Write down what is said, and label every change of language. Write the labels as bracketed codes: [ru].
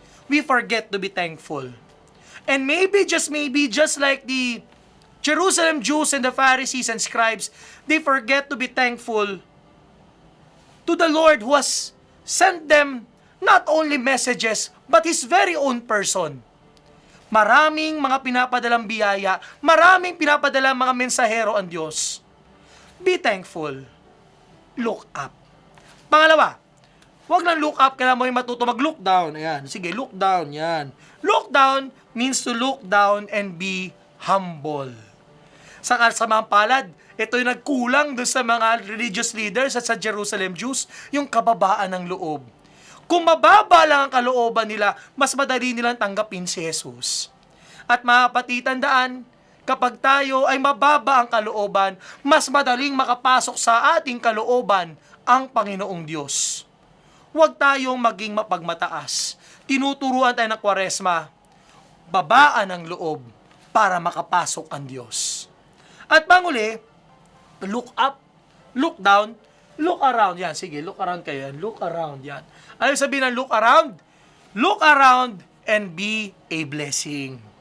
[en] We forget to be thankful. And maybe, just like the Jerusalem Jews and the Pharisees and scribes, they forget to be thankful to the Lord who has sent them not only messages, but His very own person. [tl] Maraming mga pinapadalang biyaya, maraming pinapadalang mga mensahero ang Diyos. [en] Be thankful. Look up. [tl] Pangalawa, huwag lang look up, kailangan mo yung matuto mag-look down. Ayan. Sige, look down. Yan. [en] Look down means to look down and be humble. [tl] Sa kasamang palad, ito yung nagkulang doon sa mga religious leaders at sa Jerusalem Jews, yung kababaan ng loob. Kung mababa lang ang kalooban nila, mas madali nilang tanggapin si Jesus. At mga kapatid, tandaan, kapag tayo ay mababa ang kalooban, mas madaling makapasok sa ating kalooban ang Panginoong Diyos. Huwag tayong maging mapagmataas. tinuturuan tayo ng Kwaresma, babaan ng loob para makapasok ang Diyos. At panguli, [en] look up, look down, look around. [tl] Yan, sige, look around kayo yan. Look around, yan. Ano yung sabihin ng look around? [en] Look around and be a blessing.